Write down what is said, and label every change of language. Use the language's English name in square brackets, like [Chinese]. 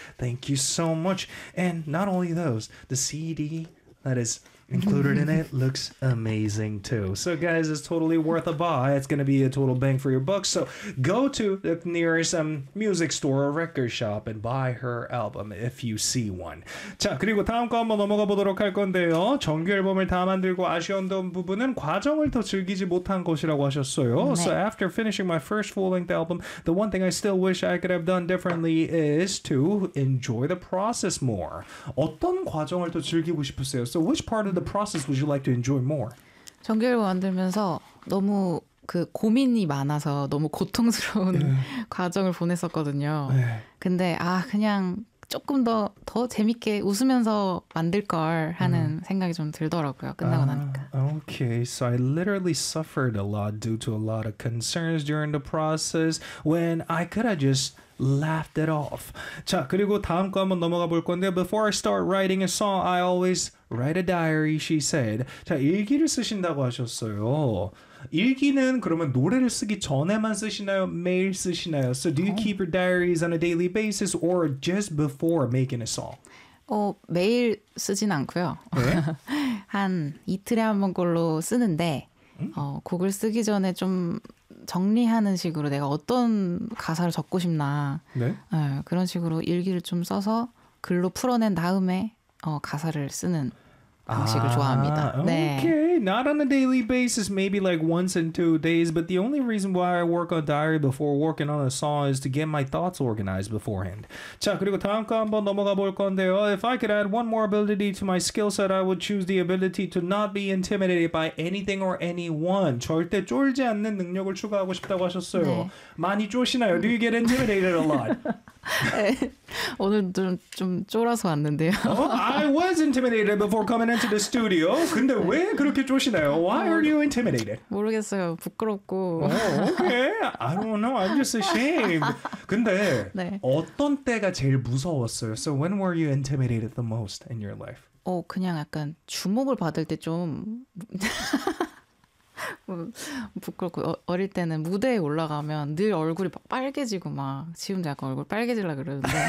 [English] Thank you so much. And not only those, the CD that is included in it looks amazing too. So guys, it's totally worth a buy. It's going to be a total bang for your buck. So go to the nearest music store or record shop and buy her album if you see one. [Korean] 자, 그리고 다음 거 한번 넘어가 보도록 할 건데요. 정규 앨범을 다 만들고 아쉬웠던 부분은 과정을 더 즐기지 못한 것이라고 하셨어요. 네. [English] So after finishing my first full-length album, the one thing I still wish I could have done differently is to enjoy the process more. [Korean] 어떤 과정을 더 즐기고 싶으세요? [English] So which part of the process would you like to enjoy more? [Korean] 정규 앨범 만들면서 너무 그 고민이 많아서 너무 고통스러운 yeah. 과정을 보냈었거든요. [English] Yeah. [Korean] 근데 아 그냥 조금 더 재밌게 웃으면서 만들 걸 하는 생각이 좀 들더라고요. 끝나고 나니까. [English] Okay, so I literally suffered a lot due to a lot of concerns during the process when I could have just laughed it off. [Korean] 자, 그리고 다음 거 한번 넘어가 볼 건데 [English] before I start writing a song, I always write a diary, she said. [Korean] 자, 일기를 쓰신다고 하셨어요. 일기는 그러면 노래를 쓰기 전에만 쓰시나요? 매일 쓰시나요? [English] So do you keep your diaries on a daily basis or just before making a song? [Korean] 매일 쓰진 않고요. 네? 한 이틀에 한 번꼴로 쓰는데 곡을 쓰기 전에 좀 정리하는 식으로 내가 어떤 가사를 적고 싶나 네? 네, 그런 식으로 일기를 좀 써서 글로 풀어낸 다음에 가사를 쓰는 방식을 좋아합니다. [English] Okay, [Korean] 네. [English] Not on a daily basis, maybe like once in 2 days, but the only reason why I work on diary before working on a song is to get my thoughts organized beforehand. [Korean] 자, 그리고 다음 거 한번 넘어가 볼 건데요. [English] If I could add one more ability to my skill set, I would choose the ability to not be intimidated by anything or anyone. [Korean] 절대 쫄지 않는 능력을 추가하고 싶다고 하셨어요. 네. 많이 쫄시나요? [English] Do you get intimidated a lot? [Korean] 네. 오늘 좀 쫄아서 왔는데요. [English] I was intimidated before coming into the studio. [Korean] 근데 네. 왜 그렇게 쫄시나요? [English] Why are you intimidated? [Korean] 모르겠어요. 부끄럽고. [English] Okay. I don't know. I'm just ashamed. [Korean] 근데 네. 어떤 때가 제일 무서웠어요? [English] So when were you intimidated the most in your life? [Korean] 그냥 약간 주목을 받을 때 좀 부끄럽고 어릴 때는 무대에 올라가면 늘 얼굴이 막 빨개지고 막 지금도 약간 얼굴 빨개지려고 그러는데